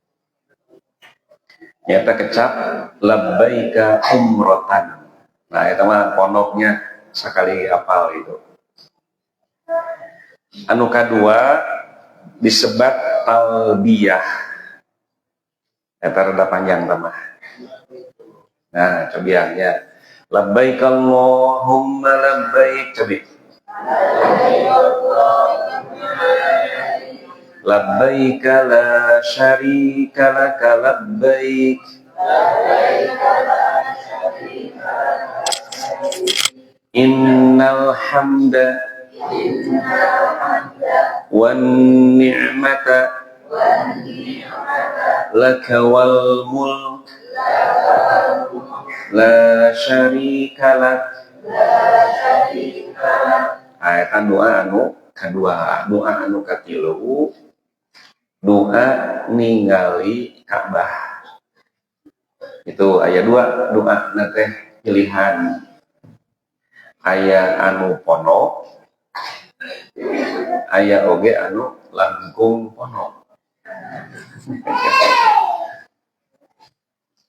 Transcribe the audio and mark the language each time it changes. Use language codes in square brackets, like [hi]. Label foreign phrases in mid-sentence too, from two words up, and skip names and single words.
[su] Nyata kecap [ar] لبيك عمرة. [su] Nah itu mah pondoknya sekali apal itu. Anu kadua disebat talbiyah. Eta rada panjang tamah. Nah, cobiannya [ar] لبيك اللهم لبيك, [su] cobi [ar] لبيك لا شريك لك لبيك إن الحمد والنعمة لك والملك لا شريك لك. [su] Eta doa anu kadua. Doa anu katilu doa ningali Ka'bah. Itu aya dua doa na teh pilihan. Aya anu pono, aya oge anu langkung pono.